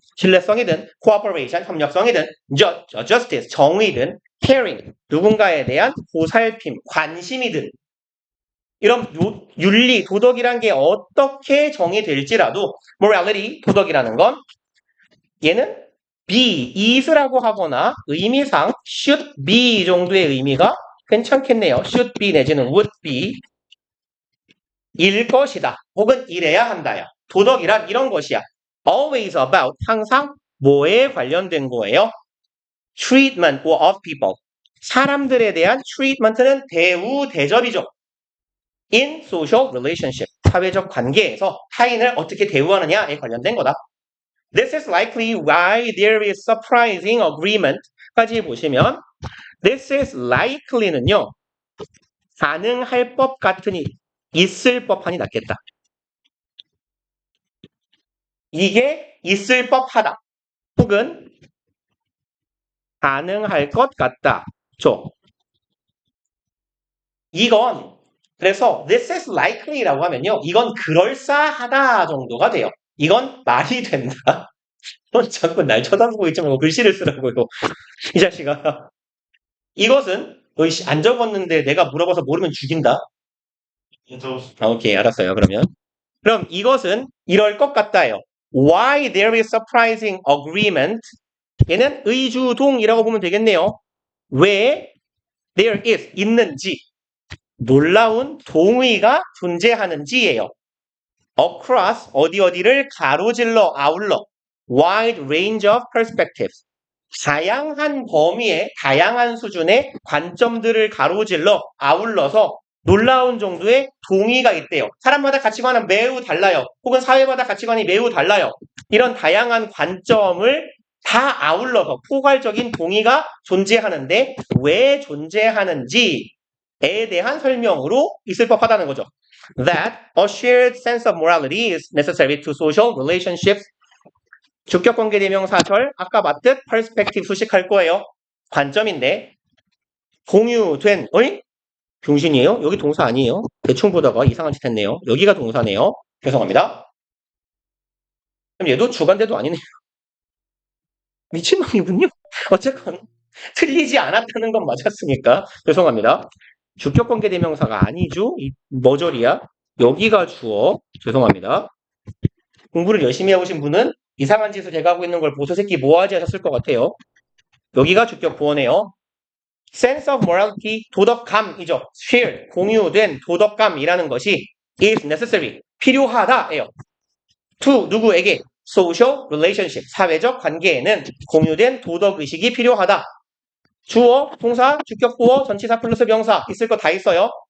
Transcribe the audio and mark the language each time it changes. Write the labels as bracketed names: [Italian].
[Korean] 신뢰성이든 cooperation, 협력성이든 justice, 정의든 caring, 누군가에 대한 보살핌, 관심이든 이런 윤리, 도덕이란 게 어떻게 정의될지라도 morality, 도덕이라는 건 얘는 be, is라고 하거나 의미상 should be 정도의 의미가 괜찮겠네요. [English] should be [Korean] 내지는 [English] would be [Korean] 일 것이다. 혹은 이래야 한다야. 도덕이란 이런 것이야. [English] always about [Korean] 항상 뭐에 관련된 거예요? [English] treatment of people. [Korean] 사람들에 대한 treatment는 대우, 대접이죠. [English] in social relationship. [Korean] 사회적 관계에서 타인을 어떻게 대우하느냐에 관련된 거다. [English] This is likely why there is surprising agreement [Korean] 까지 보시면 [English] this is likely는요. [Korean] 가능할 법 같으니 있을 법하니 낫겠다. 이게 있을 법하다. 혹은 가능할 것 같다. 이건 그래서 [English] this is likely [Korean] 라고 하면요. 이건 그럴싸하다 정도가 돼요. 이건 말이 된다. 넌 자꾸 날 쳐다보고 있지 말고 글씨를 쓰라고요. 이 자식아. 이것은 너희 안 적었는데 내가 물어봐서 모르면 죽인다. 오케이, 알았어요. 그럼 이것은 이럴 것 같다요. [English] Why there is surprising agreement? [Korean] 얘는 의주동이라고 보면 되겠네요. 왜 [English] there is [Korean] 있는지 놀라운 동의가 존재하는지예요. Across 어디를 가로질러 아울러 [English] wide range of perspectives [Korean] 다양한 범위의 다양한 수준의 관점들을 가로질러 아울러서 놀라운 정도의 동의가 있대요. 사람마다 가치관은 매우 달라요. 혹은 사회마다 가치관이 매우 달라요. 이런 다양한 관점을 다 아울러서 포괄적인 동의가 존재하는데 왜 존재하는지에 대한 설명으로 있을 법하다는 거죠. [English] That a shared sense of morality is necessary to social relationships. [Korean] 주격관계 대명사절 아까 봤듯 perspective 수식할 거예요. 관점인데 공유된 병신이에요? 여기 동사 아니에요? 대충 보다가 이상한 짓 했네요. 여기가 동사네요. 죄송합니다. 그럼 얘도 주관대도 아니네요. 미친놈이군요. 어쨌건 틀리지 않았다는 건 맞았으니까 죄송합니다. 주격관계 대명사가 아니죠? 머저리야. 여기가 주어. 죄송합니다. 공부를 열심히 해오신 분은 이상한 짓을 제가 하고 있는 걸 보소 새끼 뭐하지 하셨을 것 같아요. 여기가 주격 보어네요. [English] sense of morality, [Korean] 도덕감이죠. shared, 공유된 도덕감이라는 것이 [English] is necessary, [Korean] 필요하다예요. to 누구에게? [English] social relationship, [Korean] 사회적 관계에는 공유된 도덕의식이 필요하다. 주어, 동사, 주격 보어, 전치사 플러스 명사 있을 거 다 있어요.